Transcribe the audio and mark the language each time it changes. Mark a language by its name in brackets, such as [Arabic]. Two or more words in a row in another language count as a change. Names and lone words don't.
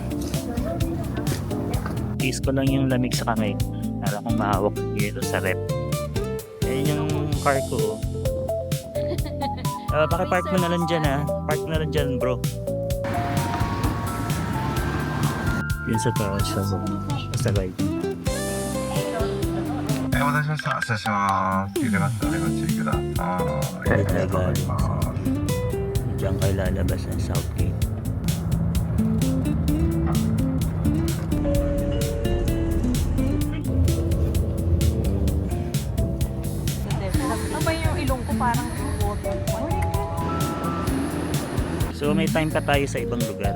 [Filipino] Tiis ko lang yung lamig sa kamay para akong mahawak dito sa rep. Ayan yung car ko. Pakipark mo na lang dyan ha. Park mo na lang dyan bro. Yun sa taas sa right. [Japanese] お待たせしました。失礼します。聞いてましたね。ご注意ください。ありがとうございます。 [Filipino] Diyan kayo lalabas ng Southgate. Ano ba yung ilong ko parang water? So may time pa tayo sa ibang lugar.